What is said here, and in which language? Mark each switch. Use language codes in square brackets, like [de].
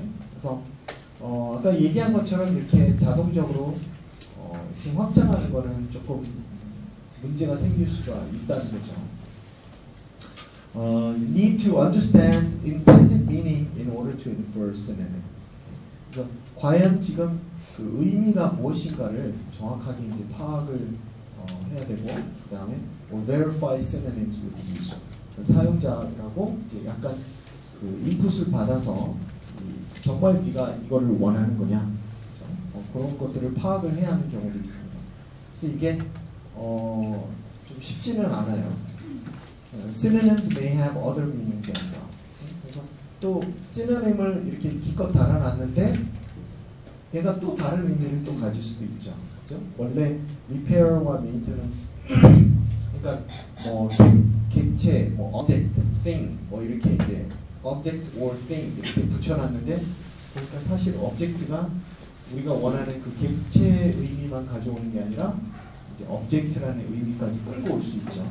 [ko] 그래서 아까 얘기한 것처럼 이렇게 자동적으로 이렇게 확장하는 거는 조금 문제가 생길 수가 있다는 거죠. [en] You need to understand intended meaning in order to infer synonyms. [ko] 그래서 과연 지금 그 의미가 무엇인가를 정확하게 이제 파악을 해야 해야 되고, 그 다음에 [en] verify synonyms with user. [ko] 사용자라고 이제 약간 그 인풋을 받아서 정말 네가 이거를 원하는 거냐, 그런 것들을 파악을 해야 하는 경우도 있습니다. 그래서 이게 좀 쉽지는 않아요. [en] Synonyms may have other meanings as well. [ko] 그래서 또 synonym을 이렇게 기껏 달아놨는데 얘가 또 다른 의미를 또 가질 수도 있죠. 그죠? 원래 repair와 maintenance, 그러니까 뭐 객체, 뭐 object, thing, 뭐 이렇게 이제 object or thing 이렇게 붙여놨는데, 그러니까 사실 object가 우리가 원하는 그 객체의 의미만 가져오는 게 아니라 이제 object라는 의미까지 끌고 올 수 있죠.